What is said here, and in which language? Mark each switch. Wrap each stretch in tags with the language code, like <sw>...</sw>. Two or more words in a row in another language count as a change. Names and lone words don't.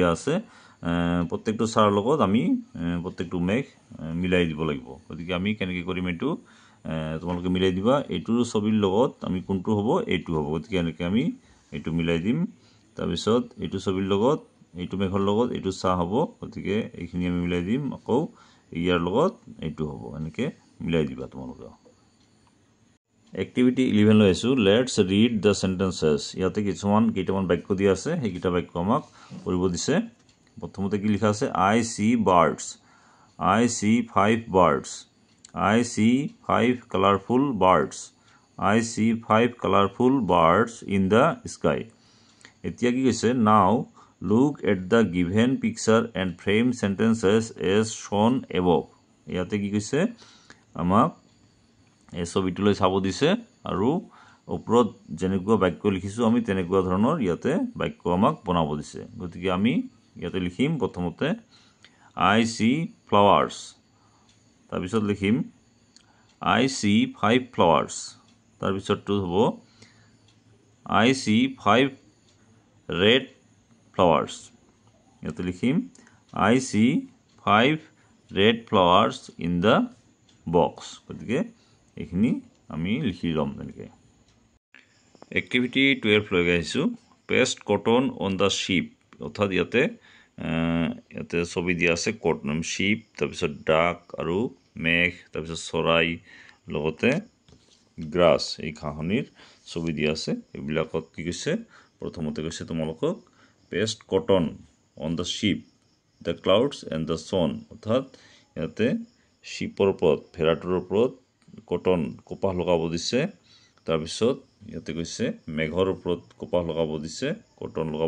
<as>আছে প্ৰত্যেকটো চাহৰ লগত আমি প্ৰত্যেকটো মেঘ মিলাই দিব লাগিব গতিকে আমি কেনেকৈ কৰিম এইটো তোমালোকে মিলাই দিবা এইটোৰ ছবিৰ লগত আমি কোনটো হ'ব এইটো হ'ব গতিকে এনেকৈ আমি এইটো মিলাই দিম তাৰপিছত এইটো ছবিৰ লগত এইটো মেঘৰ লগত এইটো চাহ হ'ব গতিকে এইখিনি আমি মিলাই দিম আকৌ ইয়াৰ লগত এইটো হ'ব এনেকৈ মিলাই দিবা তোমালোকে এক্টিভিটি 11 লৈ আছোঁ</as> <en>let's read the sentences</en> <as>ইয়াতে কেইটামান বাক্য দিয়া আছে সেইকেইটা বাক্য আমাক পঢ়িব দিছে প্ৰথমতে কি লিখা আছে</as> <en>I see birds I see 5 birds I see 5 colorful birds. I see 5 colorful birds in the sky.</en> <as>এতিয়া কি কৈছে</as> <en>now look at the given picture and frame sentences as shown above.</en> <as>ইয়াতে কি কৈছে আমাক এই ছবিটোলৈ চাব দিছে আৰু ওপৰত যেনেকুৱা বাক্য লিখিছোঁ আমি তেনেকুৱা ধৰণৰ ইয়াতে বাক্য আমাক বনাব দিছে গতিকে আমি ইয়াতে লিখিম প্ৰথমতে</as> <en>I see flowers</en> <as>তাৰপিছত লিখিম</as> <en>I see 5 flowers</en> <as>তাৰপিছতটো হ'ব</as> <en>I see 5 red flowers</en> <as>ইয়াতে লিখিম</as> <en>I see 5 red flowers in the box</en> <as>গতিকে এইখিনি আমি লিখি ল'ম তেনেকৈ এক্টিভিটি 12 লৈ আহিছোঁ</as> <en>paste cotton on the sheep</en> <as>অৰ্থাৎ ইয়াতে ছবি দিয়া আছে</as> <en>cotton sheep</en> <as>তাৰপিছত ডাক আৰু মেঘ তাৰপিছত চৰাই লগতে গ্ৰাছ এই ঘাঁহনিৰ ছবি দিয়া আছে এইবিলাকত কি কৈছে প্ৰথমতে কৈছে তোমালোকক</as> <en>paste cotton on the sheep the clouds and the sun</en> <as>অৰ্থাৎ ইয়াতে শ্বিপৰ ওপৰত ভেড়াটোৰ ওপৰত কটন কপাহ লগাব দিছে তাৰপিছত ইয়াতে কৈছে মেঘৰ ওপৰত কপাহ লগাব দিছে কটন লগাব</as>